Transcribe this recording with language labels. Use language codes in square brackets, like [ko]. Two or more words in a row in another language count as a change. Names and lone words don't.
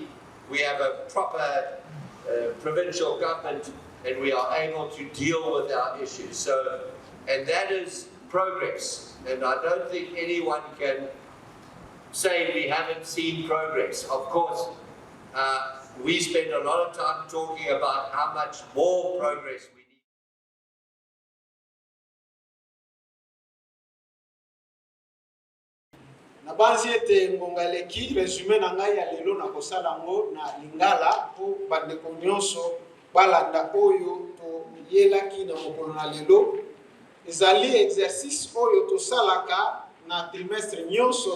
[en] We have a proper provincial government, and we are able to deal with our issues. So, and that is progress. And I don't think anyone can say we haven't seen progress. Of course, we spend a lot of time talking about how much more progress we need. [ln] Na banzi ete ngongaleki resume na ngai ya lelo na kosala ngo na lingala po bandeko nyonso balanda oyo to yelaki na mokolo na lelo ezali exercice oyo tosalaka na trimestre nyonso.